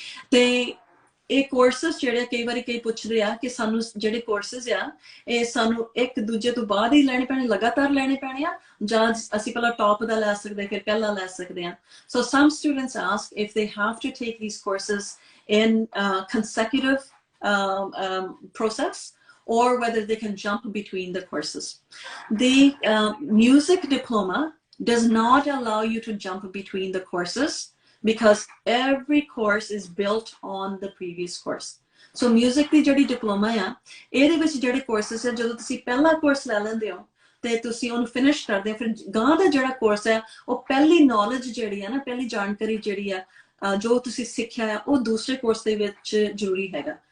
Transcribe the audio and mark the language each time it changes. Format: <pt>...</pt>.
<pa>ਤੇ ਇਹ ਕੋਰਸਿਸ ਜਿਹੜੇ ਕਈ ਵਾਰੀ ਕਈ ਪੁੱਛਦੇ ਆ ਕਿ ਸਾਨੂੰ ਜਿਹੜੇ ਕੋਰਸਿਸ ਆ ਇਹ ਸਾਨੂੰ ਇੱਕ ਦੂਜੇ ਤੋਂ ਬਾਅਦ ਹੀ ਲੈਣੇ ਪੈਣੇ, ਲਗਾਤਾਰ ਲੈਣੇ ਪੈਣੇ ਆ, ਜਾਂ ਅਸੀਂ ਪਹਿਲਾਂ ਟੌਪ ਦਾ ਲੈ ਸਕਦੇ ਫਿਰ ਪਹਿਲਾਂ ਲੈ ਸਕਦੇ ਆ।</pa> <en>So some students ask if they have to take these courses in consecutive process, or whether they can jump between the courses. The music diploma does not allow you to jump between the courses, because every course is built on the previous course.</en> <pa>So music ਦੀ ਜਿਹੜੀ diploma ਆ, ਇਹਦੇ ਵਿੱਚ ਜਿਹੜੇ courses ਆ, ਜਦੋਂ ਤੁਸੀਂ ਪਹਿਲਾ course ਲੈ ਲੈਂਦੇ ਹੋ ਤੇ ਤੁਸੀਂ ਉਹਨੂੰ ਫਿਨਿਸ਼ ਕਰਦੇ ਹੋ, ਫਿਰ ਗਾਂ ਦਾ ਜਿਹੜਾ ਕੋਰਸ ਹੈ ਉਹ ਪਹਿਲੀ ਨੌਲੇਜ ਜਿਹੜੀ ਆ ਨਾ, ਪਹਿਲੀ ਜਾਣਕਾਰੀ ਜਿਹੜੀ ਆ ਜੋ ਤੁਸੀਂ ਸਿੱਖਿਆ ਆ, ਉਹ ਦੂਸਰੇ ਕੋਰਸ ਦੇ ਵਿੱਚ ਜ਼ਰੂਰੀ ਹੈਗਾ।</pa>